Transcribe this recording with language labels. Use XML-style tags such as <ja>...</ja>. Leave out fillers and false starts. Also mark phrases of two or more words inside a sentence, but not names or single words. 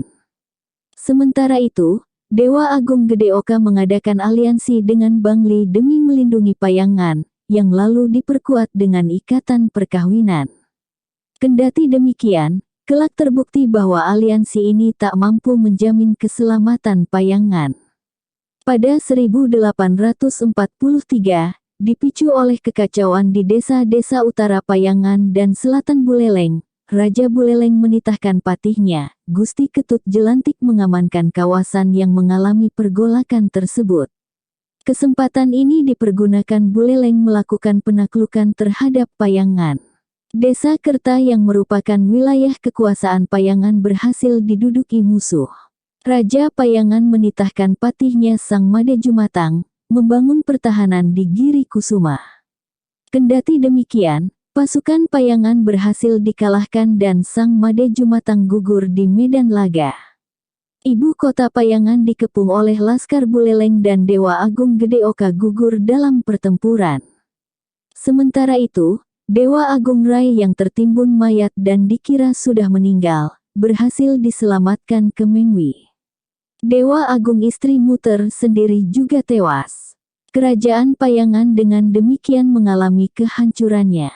<id>Sementara itu, Dewa Agung Gede Oka mengadakan aliansi dengan Bangli demi melindungi Payangan, yang lalu diperkuat dengan ikatan perkawinan. Kendati demikian, kelak terbukti bahwa aliansi ini tak mampu menjamin keselamatan Payangan. Pada 1843, dipicu oleh kekacauan di desa-desa utara Payangan dan selatan Buleleng, Raja Buleleng menitahkan patihnya, Gusti Ketut Jelantik mengamankan kawasan yang mengalami pergolakan tersebut. Kesempatan ini dipergunakan Buleleng melakukan penaklukan terhadap Payangan. Desa Kerta yang merupakan wilayah kekuasaan Payangan berhasil diduduki musuh. Raja Payangan menitahkan patihnya Sang Made Jumatang, membangun pertahanan di Giri Kusuma. Kendati demikian, pasukan Payangan berhasil dikalahkan dan Sang Made Jumatang gugur di medan laga. Ibu kota Payangan dikepung oleh Laskar Buleleng dan Dewa Agung Gede Oka gugur dalam pertempuran. Sementara itu, Dewa Agung Rai yang tertimbun mayat dan dikira sudah meninggal, berhasil diselamatkan ke Mengwi. Dewa Agung istri Muter sendiri juga tewas. Kerajaan Payangan dengan demikian mengalami kehancurannya.</id>